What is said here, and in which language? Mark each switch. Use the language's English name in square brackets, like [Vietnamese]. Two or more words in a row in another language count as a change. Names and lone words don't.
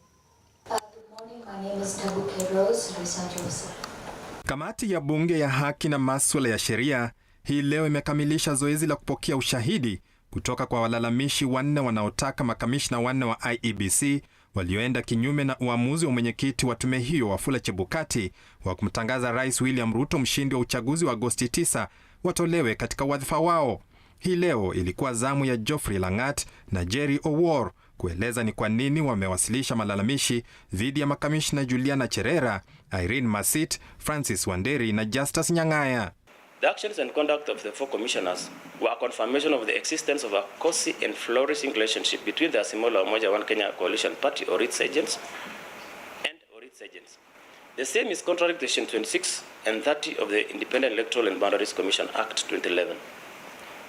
[Swahili] Kamati ya bunge ya haki na masuala ya sheria hii leo imekamilisha zoezi la kupokea ushahidi kutoka kwa walalamishi 4 wanaotaka makamishna 4 wa IEBC walioenda kinyume na uamuzi wa mwenyekiti wa tume hiyo Wafula Chebukati wa kumtangaza Rais William Ruto mshindi wa uchaguzi wa Agosti 9 watolewe katika wadhifa wao. Hii leo ilikuwa zamu ya Geoffrey Langat na Jerry Owor kueleza ni kwa nini wamewasilisha malalamishi dhidi ya makamishna Juliana Cherera, Irene Masit, Francis Wanderi na Justus Nyang'aya. [English] The actions and conduct of the 4 commissioners were a confirmation of the existence of a cozy and flourishing relationship between the Azimio Umoja One Kenya Coalition Party or its agents and or its agents. The same is contrary to Section 26 and 30 of the Independent Electoral and Boundaries Commission Act 2011.